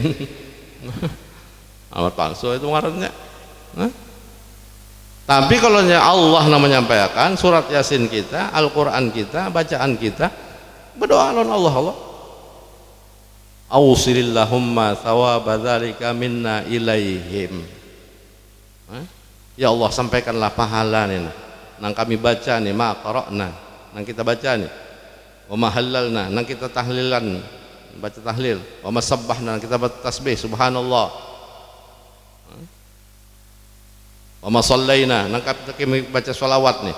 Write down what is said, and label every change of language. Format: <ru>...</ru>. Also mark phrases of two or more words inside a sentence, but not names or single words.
<bjn>Alamat palsu itu ngarannya. Nah, tapi kalau Allah yang menyampaikan, surat yasin kita, Al-Quran kita, bacaan kita, berdoa lawan Allah.</bjn> <ar>أوصل اللهم ثواب ذلك منا إليهم.</ar> <bjn>Ya Allah, sampaikanlah pahala nih nang kami baca nih,</bjn> <ar>ما قرأنا</ar> <bjn>nang kita baca nih,</bjn> <ar>وما هللنا</ar> <bjn>nang kita tahlilan, baca tahlil,</bjn> <ar>وما سبحنا</ar> <bjn>nang kita baca tasbih subhanallah,</bjn> <ar>وما صلينا</ar> <bjn>nang kita baca sholawat nih.</bjn>